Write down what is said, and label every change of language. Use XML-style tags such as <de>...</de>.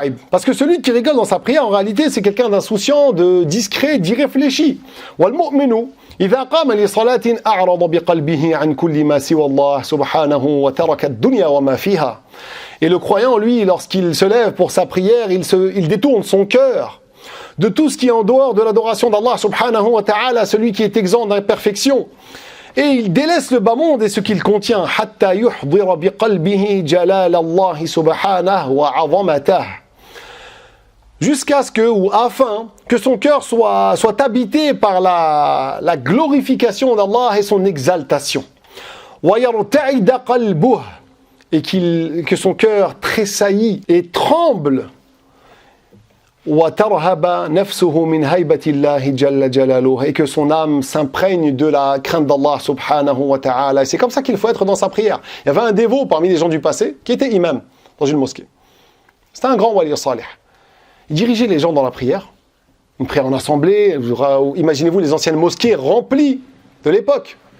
<fr>Parce que celui qui rigole dans sa prière, en réalité, c'est quelqu'un d'insouciant, de discret, d'irréfléchi.</fr> <ar>إذا قام لصلاة أعرض بقلبه عن كل ما سوى الله سبحانه وترك الدنيا وما فيها.</ar> <fr>Et le croyant, lui, lorsqu'il se lève pour sa prière, il détourne son cœur de tout ce qui est en dehors de l'adoration d'Allah subhanahu wa ta'ala, celui qui est exempt d'imperfection. Et il délaisse le bas monde et ce qu'il contient.</fr> <ar>حتى يحضر بقلبه جلال الله سبحانه وعظمته.</ar> <fr>Jusqu'à ce que, ou afin que son cœur soit habité par la glorification d'Allah et son exaltation.</fr> <ar>ويرتعد قلبه.</ar> <fr>Et que son cœur tressaillit et tremble.</fr> <ar>وترهب نفسه من هيبة الله جل جلاله.</ar> <fr>Et que son âme s'imprègne de la crainte d'Allah subhanahu wa ta'ala. Et c'est comme ça qu'il faut être dans sa prière. Il y avait un dévot parmi les gens du passé qui était imam dans une mosquée. C'était un grand wali salih. Il dirigeait les gens dans la prière, une prière en assemblée. Imaginez-vous les anciennes mosquées remplies de l'époque.</fr>